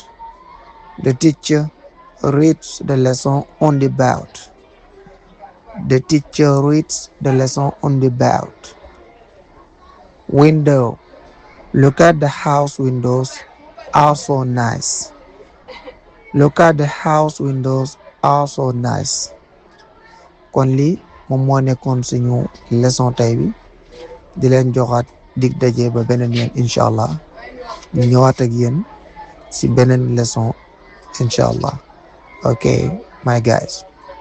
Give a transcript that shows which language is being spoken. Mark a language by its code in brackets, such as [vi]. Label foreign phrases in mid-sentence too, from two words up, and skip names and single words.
[en] The teacher reads the lesson on the bout. The teacher reads the lesson on the bout. Window. Look at the house windows are so nice. Look at the house windows are so nice. [wo] Kon lii moom moo nekkoon suñu leçon tey bi di leen joxaat dig daje ba beneen yoon [ar] إن شاء الله [wo] ñu ñëwaat ak yéen si beneen leçon [ar] إن شاء الله. [en] Okay, my guys.